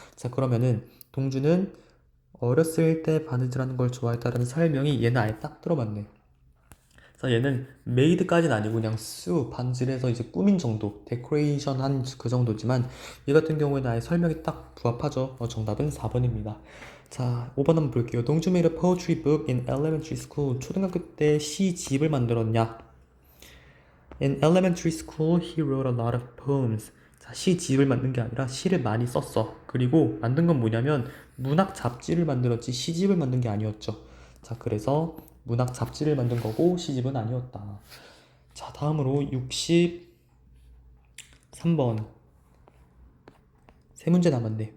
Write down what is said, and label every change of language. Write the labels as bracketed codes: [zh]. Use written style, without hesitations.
[ko] 자, 그러면은 동주는 어렸을 때 바느질하는 걸 좋아했다라는 설명이 얘는 아예 딱 들어맞네. 자, 얘는 made까지는 아니고 그냥 반질해서 이제 꾸민 정도, 데코레이션 한 그 정도지만 얘 같은 경우에는 아예 설명이 딱 부합하죠. 정답은 4번입니다. 자, 5번 한번 볼게요. [en] 동주 made a poetry book in elementary school. [ko] 초등학교 때 시집을 만들었냐? [en] In elementary school, he wrote a lot of poems. [ko] 자, 시집을 만든 게 아니라 시를 많이 썼어. 그리고 만든 건 뭐냐면 문학 잡지를 만들었지 시집을 만든 게 아니었죠. 자, 그래서 문학 잡지를 만든 거고 시집은 아니었다. 자, 다음으로 63번. 세 문제 남았네.